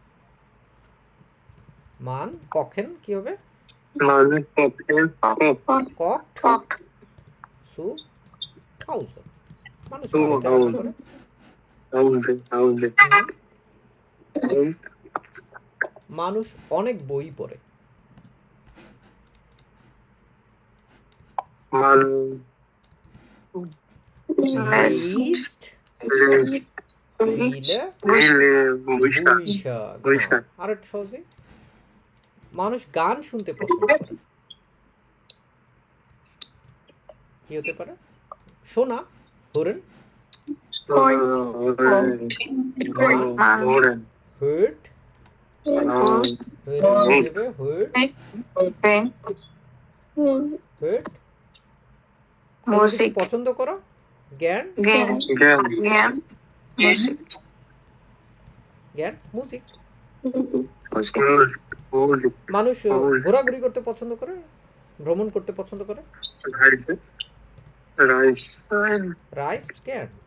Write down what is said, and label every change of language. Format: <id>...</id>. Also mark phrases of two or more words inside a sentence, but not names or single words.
<de>man kochen</de> <bn>কি হবে?</bn> <de>kocht zu Hause.</de> <bn>মানুষ বাড়িতে রান্না করে। মানুষ অনেক বই পড়ে।</bn> <de>liest viele Bücher।</de> <bn>আর একটু সহজে, মানুষ গান শুনতে পছন্দ করে। কি হতে পারে? শোনা,</bn> <de>hören, hört, hört, Musik,</de> <bn>পছন্দ করা, জ্ঞান, মুজিক। মানুষ ঘোরাঘুরি করতে পছন্দ করে, ভ্রমণ করতে পছন্দ করে।</bn> <de>reist gern.</de>